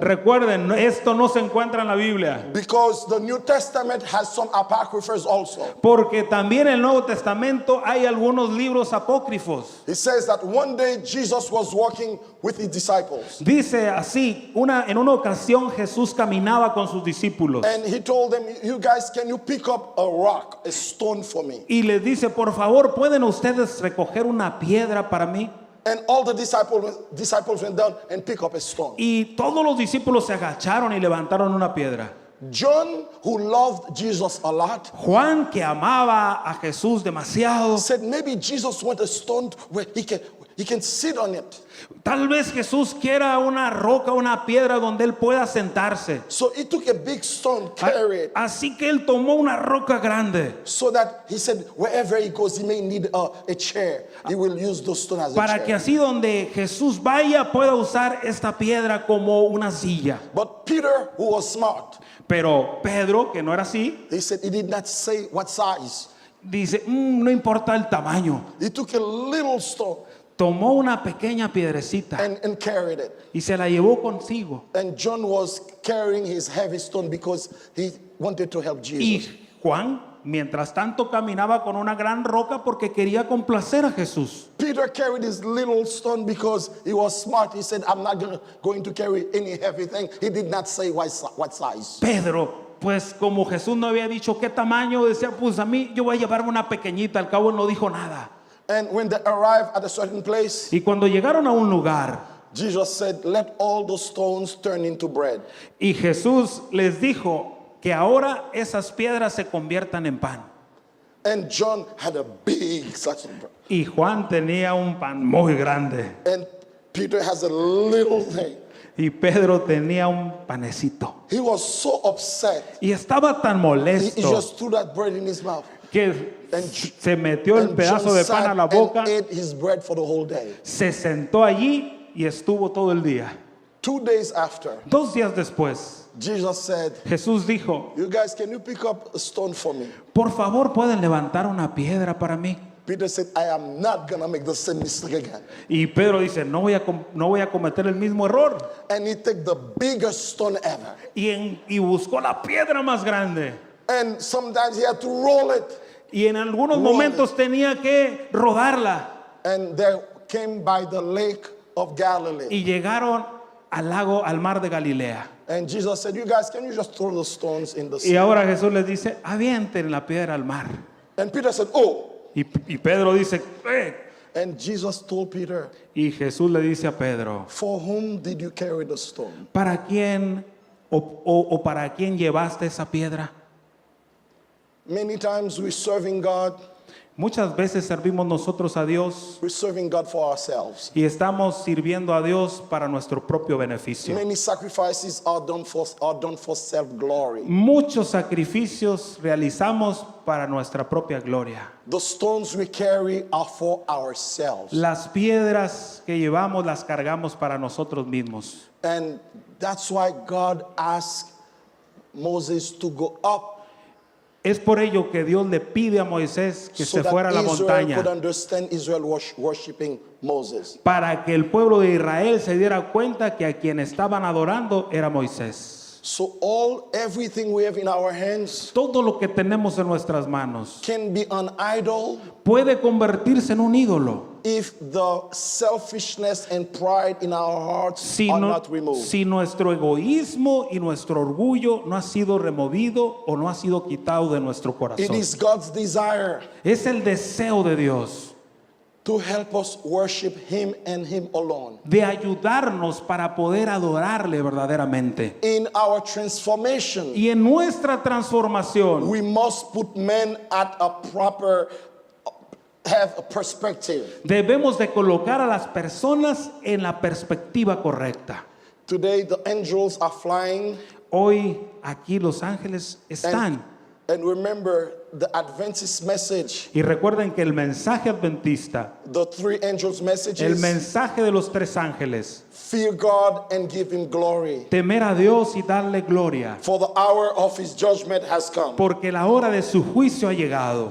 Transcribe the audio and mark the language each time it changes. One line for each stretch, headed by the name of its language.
Spanish: Recuerden, esto no se encuentra en la Biblia,
English: Because the New Testament has some apocryphas also.
Spanish: porque también en el Nuevo Testamento hay algunos libros apócrifos.
English: It says that one day Jesus was walking with His disciples.
Spanish: Dice así, en una ocasión Jesús caminaba con sus discípulos
English: And He told them, you guys, can you pick up a rock, a stone for me?
Spanish: y les dice, por favor, ¿pueden ustedes recoger una piedra para mí?
English: And all the disciples went down and picked up a stone.
Spanish: Y todos los discípulos se agacharon y levantaron una piedra.
English: John, who loved Jesus a lot,
Spanish: Juan, que amaba a Jesús demasiado,
English: said maybe Jesus wants a stone where he can sit on it.
Spanish: tal vez Jesús quiera una roca, una piedra donde él pueda sentarse.
English: So he took a big stone, carried it,
Spanish: Así que él tomó una roca grande
English: so that he said wherever he goes, he may need a chair. He will use those stones as a
Spanish: para que
English: chair.
Spanish: así donde Jesús vaya pueda usar esta piedra como una silla.
English: But Peter, who was smart,
Spanish: Pero Pedro, que no era así,
English: he said he did not say what size.
Spanish: dice, no importa el tamaño.
English: He took a little stone
Spanish: Tomó una pequeña piedrecita
English: and carried it.
Spanish: y se la llevó consigo.
English: And John was carrying his heavy stone because he wanted to help Jesus.
Spanish: Y Juan, mientras tanto, caminaba con una gran roca porque quería complacer a Jesús.
English: Peter carried his little stone because he was smart. He said, I'm not going to carry any heavy thing. He did not say what size.
Spanish: Pedro, pues como Jesús no había dicho qué tamaño, decía, pues a mí yo voy a llevarme una pequeñita, al cabo no dijo nada.
English: And when they arrived at a certain place,
Spanish: Y cuando llegaron a un lugar,
English: Jesus said, let all the stones turn into bread.
Spanish: y Jesús les dijo que ahora esas piedras se conviertan en pan.
English: And John had a big such bread.
Spanish: Y Juan tenía un pan muy grande.
English: And Peter has a little thing.
Spanish: Y Pedro tenía un panecito.
English: He was so upset.
Spanish: Y estaba tan
English: He
Spanish: molesto
English: just threw that bread in his mouth.
Spanish: que
English: And-
Spanish: se metió el
English: And
Spanish: pedazo
English: John
Spanish: de pan
English: sat
Spanish: a la boca,
English: and ate his bread for the whole day.
Spanish: se sentó allí y estuvo todo el día.
English: 2 days after,
Spanish: 2 días después,
English: Jesus said,
Spanish: Jesús dijo,
English: you guys, can you pick up a stone for me?
Spanish: por favor, ¿pueden levantar una piedra para mí?
English: Peter said, I am not going to make the same mistake again.
Spanish: Y Pedro dice, no voy a cometer el mismo error.
English: And he took the biggest stone ever.
Spanish: Y buscó la piedra más grande.
English: And sometimes he had to roll it.
Spanish: Y en algunos momentos tenía que rodarla.
English: And they came by the lake of Galilee.
Spanish: Y llegaron al mar de Galilea.
English: And Jesus said, you guys, can you just throw the stones in the
Spanish: Y
English: sea?
Spanish: ahora Jesús les dice, avienten la piedra al mar.
English: And Peter said, oh.
Spanish: Y Pedro dice,
English: And Jesus told Peter,
Spanish: y Jesús le dice a Pedro,
English: for whom did you carry the stone?
Spanish: ¿para quién o para quién llevaste esa piedra?
English: Many times we're serving God.
Spanish: Muchas veces servimos nosotros a Dios
English: We're serving God for ourselves.
Spanish: y estamos sirviendo a Dios para nuestro propio beneficio.
English: Many sacrifices are done for self-glory.
Spanish: Muchos sacrificios realizamos para nuestra propia gloria.
English: The stones we carry are for ourselves.
Spanish: Las piedras que llevamos las cargamos para nosotros mismos.
English: And that's why God asked Moses to go up
Spanish: Es por ello que Dios le pide a Moisés que
English: so
Spanish: se fuera a la
English: that Israel
Spanish: montaña
English: could understand Israel worshiping Moses.
Spanish: para que el pueblo de Israel se diera cuenta que a quien estaban adorando era Moisés.
English: So everything we have in our hands
Spanish: Todo lo que tenemos en nuestras manos
English: can be an idol
Spanish: puede convertirse en un ídolo
English: if the selfishness and pride in our hearts
Spanish: si,
English: are
Spanish: no-
English: not removed.
Spanish: si nuestro egoísmo y nuestro orgullo no ha sido removido o no ha sido quitado de nuestro
English: It
Spanish: corazón.
English: is God's desire
Spanish: Es el deseo de Dios
English: to help us worship Him and Him alone.
Spanish: de ayudarnos para poder adorarle verdaderamente.
English: In our transformation,
Spanish: Y en nuestra transformación
English: we must put men at a proper, have a perspective.
Spanish: debemos de colocar a las personas en la perspectiva correcta.
English: Today, the angels are flying,
Spanish: Hoy aquí los ángeles están.
English: and remember the Adventist message,
Spanish: Y recuerden que el mensaje adventista,
English: the three angels'
Spanish: el
English: messages:
Spanish: mensaje de los tres ángeles,
English: fear God and give Him glory,
Spanish: temer a Dios y darle gloria,
English: for the hour of His judgment has come,
Spanish: porque la hora de su juicio ha llegado.